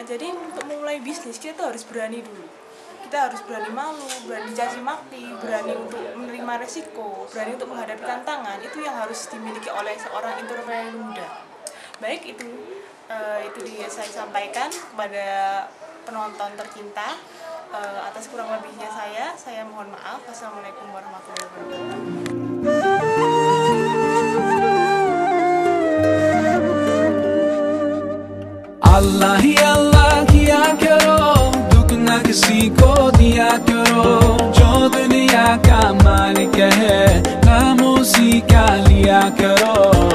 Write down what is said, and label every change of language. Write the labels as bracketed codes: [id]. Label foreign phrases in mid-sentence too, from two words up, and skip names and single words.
[id] Jadi untuk memulai bisnis kita tuh harus berani dulu. Kita harus berani malu, berani caci maki, berani untuk menerima resiko, berani untuk menghadapi tantangan. Itu yang harus dimiliki oleh seorang entrepreneur muda. Baik, itu dia saya sampaikan kepada penonton tercinta. Atas kurang lebihnya saya mohon maaf. [ar] والسلام عليكم ورحمة الله وبركاته. [hi] अल्लाह ही अल्लाह किया करो, दुख न किसी को दिया करो, जो दुनिया का मालिक है नाम उसी का लिया करो।